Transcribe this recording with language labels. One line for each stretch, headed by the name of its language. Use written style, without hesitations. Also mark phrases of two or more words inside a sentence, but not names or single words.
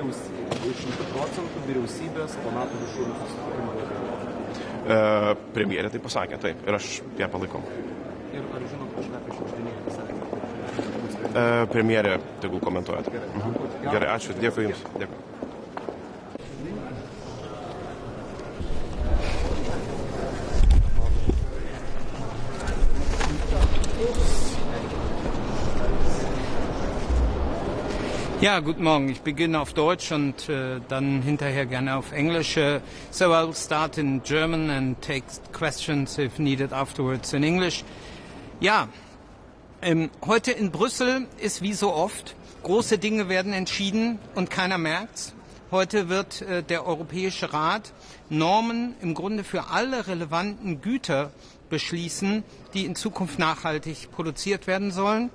Lithuanian: 100% vyriausybės po NATO viršūnių susitikimo. Premjerė tai pasakė, taip, ir aš ją palaikau. Premjerė, tegul komentuojat. Gerai, ačiū. Dėkui Jums. Dėkui.
German: Ja, guten Morgen. Ich beginne auf Deutsch und dann hinterher gerne auf Englisch.
English: So I'll start in German and take questions if needed afterwards in English.
German: Ja, heute in Brüssel ist wie so oft, große Dinge werden entschieden und keiner merkt's. Heute wird der Europäische Rat Normen im Grunde für alle relevanten Güter beschließen, die in Zukunft nachhaltig produziert werden sollen.